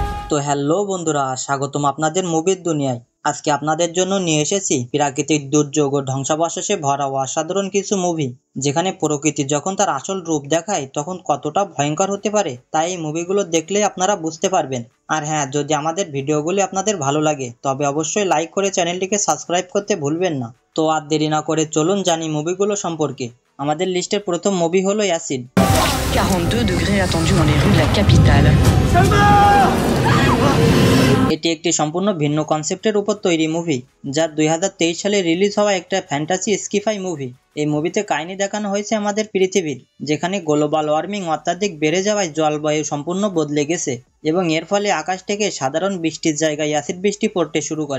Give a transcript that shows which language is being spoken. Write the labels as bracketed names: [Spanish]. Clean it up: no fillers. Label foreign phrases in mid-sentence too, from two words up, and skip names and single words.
[Bangla] তো হ্যালো বন্ধুরা, স্বাগতম আপনাদের মুভির দুনিয়ায়। আজকে আপনাদের জন্য নিয়ে এসেছি প্রাকৃতিক দুর্যোগ ও ধ্বংসাবশেষে ভরা অসাধারণ কিছু মুভি, যেখানে প্রকৃতি যখন তার আসল রূপ দেখায় তখন কতটা ভয়ঙ্কর হতে পারে, তাই এই মুভিগুলো দেখলে আপনারা বুঝতে পারবেন। আর হ্যাঁ, যদি আমাদের ভিডিওগুলি আপনাদের ভালো লাগে তবে অবশ্যই লাইক করে চ্যানেলটিকে সাবস্ক্রাইব করতে ভুলবেন না। তো আর দেরি না করে চলুন জানি মুভিগুলো সম্পর্কে। আমাদের লিস্টের প্রথম মুভি হলো অ্যাসিড। [French] 42 degrés attendus dans les rues de la capitale. [Bangla] এটি একটি সম্পূর্ণ ভিন্ন কনসেপ্টের উপর তৈরি মুভি, যা 2023 সালে রিলিজ হওয়া একটা [English] fantasy sci-fi movie. [Bangla] এই মুভিতে কাহিনী দেখানো হয়েছে আমাদের পৃথিবীর, যেখানে [English] global warming [Bangla] অত্যাধিক বেড়ে যাওয়ায় জলবায়ু সম্পূর্ণ বদলে গেছে এবং এর ফলে আকাশ থেকে সাধারণ বৃষ্টির জায়গায় অ্যাসিড বৃষ্টি পড়তে শুরু করে।